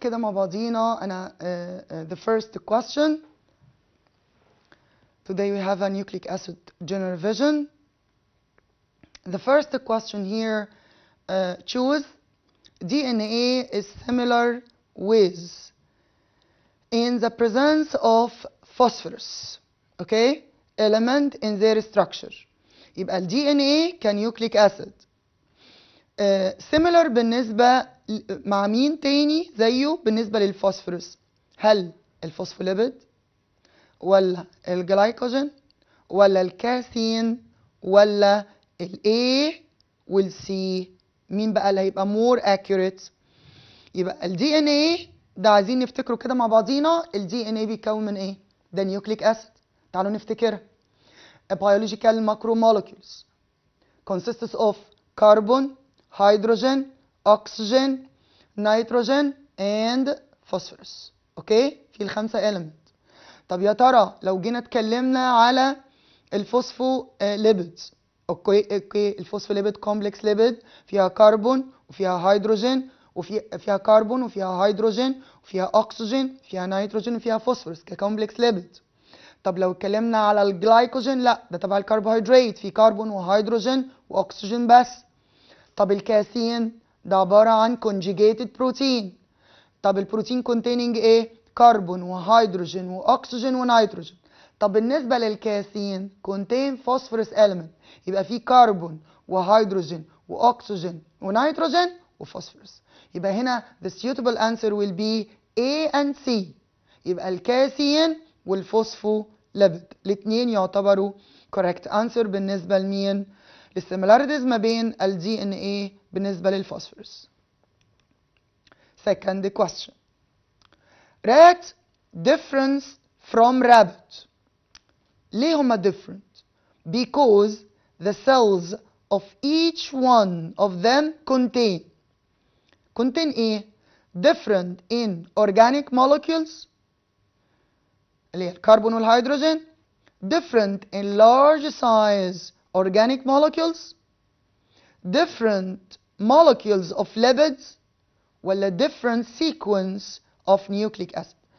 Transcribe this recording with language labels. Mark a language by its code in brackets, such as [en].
[ar] كده مع بعضينا أنا [en] the first question. Today we have a nucleic acid general vision. The first question here, choose DNA is similar with in the presence of phosphorus, okay, element in their structure. [ar] يبقى ال DNA كنيوكليك acid. similar بالنسبة مع مين تاني زيه بالنسبة للفوسفورس؟ هل الفوسفوليبيد ولا الجلايكوجين ولا الكاثين ولا ال A وال C؟ مين بقى اللي هيبقى [en] more accurate؟ [ar] يبقى ال DNA ده عايزين نفتكره كده مع بعضينا. ال DNA بيتكون من ايه؟ ده نيوكليك اسيد. تعالوا نفتكرها. [en] biological macromolecules consists of carbon, hydrogen, oxygen, nitrogen and phosphorus. [ar] اوكي؟ في الخمسه element. طب يا ترى لو جينا اتكلمنا على الفوسفوليبيدز، اوكي الفوسفوليبيد كومبلكس ليبيد فيها كربون وفيها هيدروجين وفيها كربون وفيها هيدروجين وفيها اكسجين وفيها نيتروجين وفيها فوسفورس ككومبلكس ليبيد. طب لو اتكلمنا على الجلايكوجين، لا ده تبع الكربوهيدرات، في كربون وهيدروجين واكسجين بس. طب الكاثين ده عباره عن conjugated بروتين. طب البروتين containing ايه؟ كربون وهيدروجين واكسجين ونيتروجين. طب بالنسبه للكاثين contain phosphorus element، يبقى في كربون وهيدروجين واكسجين ونيتروجين وفوسفورس. يبقى هنا [en] the suitable answer will be A and C. [ar] يبقى الكاثين والفوسفوليبيد الاثنين يعتبروا correct answer بالنسبه لمين؟ للسيميلاريتيز ما بين ال DNA بالنسبه للفوسفورس. [en] Second question. Rat difference from rabbit. [ar] ليه هما [en] different؟ Because the cells of each one of them contain ايه؟ different in organic molecules [ar] اللي هي الكربون والهيدروجين، [en] different in large size organic molecules، different molecules of lipids، ولا different sequence of nucleic acid.